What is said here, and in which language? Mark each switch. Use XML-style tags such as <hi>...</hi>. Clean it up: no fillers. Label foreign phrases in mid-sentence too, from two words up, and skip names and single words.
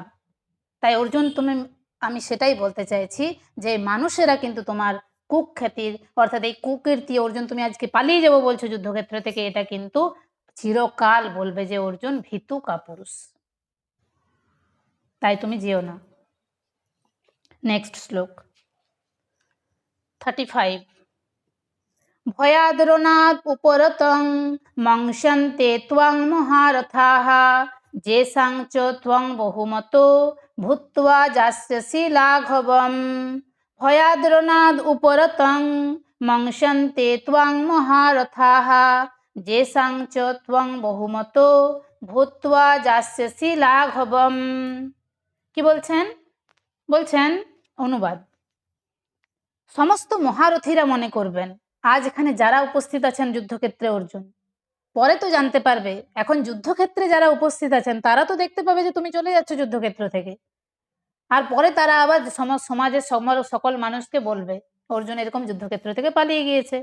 <bn>তাই অর্জুন আমি সেটাই বলতে চাইছি যে মানুষেরা কিন্তু তোমার কুখ্যাতির অর্থাৎ এই কুকীর্তি, অর্জুন তুমি আজকে পালিয়ে যাবো বলছো যুদ্ধক্ষেত্র থেকে, এটা কিন্তু চিরকাল বলবে যে অর্জুন ভীতু কাপুরুষ। তাই তুমি যেও না। নেক্সট শ্লোক 35।</bn> <sa>ভয়াদ্রনাদ উপরতং মংসন্তে ত্বং মহারথাঃ যেষাং চ ত্বং বহুমতো ভূত্বা যাস্যসি লাঘবম। ভয়াদ্রনাদ উপরতং মংসন্তে ত্বং মহারথাঃ যেষাং চ ত্বং বহুমতো ভূত্বা যাস্যসি লাঘবম।</sa> <bn>কি বলছেন? বলছেন অনুবাদ, সমস্ত মহারথীরা মনে করবেন আজ এখানে যারা উপস্থিত আছেন যুদ্ধক্ষেত্রে অর্জুন, পরে তো জানতে পারবে, এখন যুদ্ধক্ষেত্রে যারা উপস্থিত আছেন তারা তো দেখতে পাবে যে তুমি চলে যাচ্ছ যুদ্ধক্ষেত্র থেকে, আর পরে তারা আবার সমাজের সকল মানুষকে বলবে অর্জুন এরকম যুদ্ধক্ষেত্র থেকে পালিয়ে গিয়েছে।</bn>